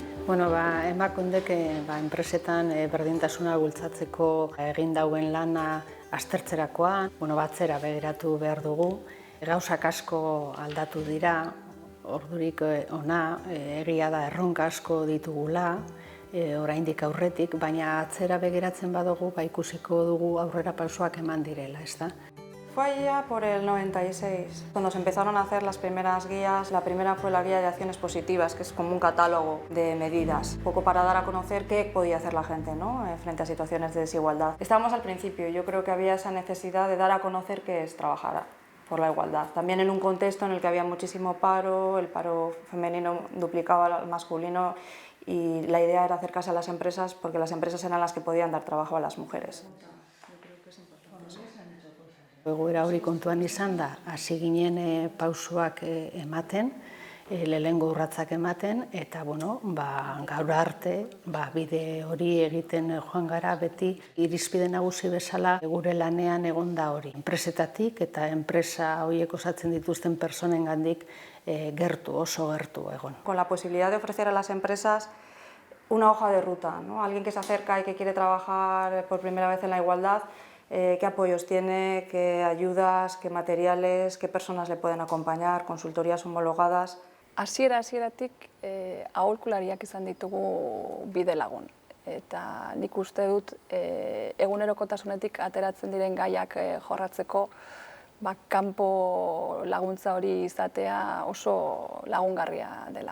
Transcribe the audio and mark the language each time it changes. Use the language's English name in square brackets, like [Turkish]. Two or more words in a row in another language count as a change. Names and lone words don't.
[Basque] Emakundek enpresetan berdintasuna bultzatzeko egin dauen lana aztertzerakoan, atzera begiratu behar dugu. Gauzak asko aldatu dira, ordurik ona, egia da erronka asko ditugula, oraindik aurretik, baina atzera begiratzen badugu, ikusiko dugu aurrera pausoak eman direla, ezta? [Spanish] Fue allá por el 96, cuando se empezaron a hacer las primeras guías. La primera fue la guía de acciones positivas, que es como un catálogo de medidas, un poco para dar a conocer qué podía hacer la gente, ¿no? Frente a situaciones de desigualdad. Estábamos al principio, yo creo que había esa necesidad de dar a conocer qué es trabajar por la igualdad. También en un contexto en el que había muchísimo paro, el paro femenino duplicaba al masculino y la idea era acercarse a las empresas porque las empresas eran las que podían dar trabajo a las mujeres. [Basque] Egoera hori kontuan izan da, hasi ginen pausoak ematen, lehenengo urratsak ematen, eta gaur arte bide hori egiten joan gara beti irizpide nagusi bezala gure lanean egon da hori. Enpresetatik eta enpresa horiek osatzen dituzten personengandik gertu, oso gertu egon. [Spanish] Con la posibilidad de ofrecer a las empresas una hoja de ruta, ¿no? Alguien que se acerca y que quiere trabajar por primera vez en la igualdad, qué apoyos tiene, qué ayudas, qué materiales, qué personas le pueden acompañar, consultorías homologadas. [Basque] Hasieratik aholkulariak izan ditugu bide lagun. Eta nik uste dut egunerokotasunetik ateratzen diren gaiak jorratzeko kanpo laguntza hori izatea oso lagungarria dela.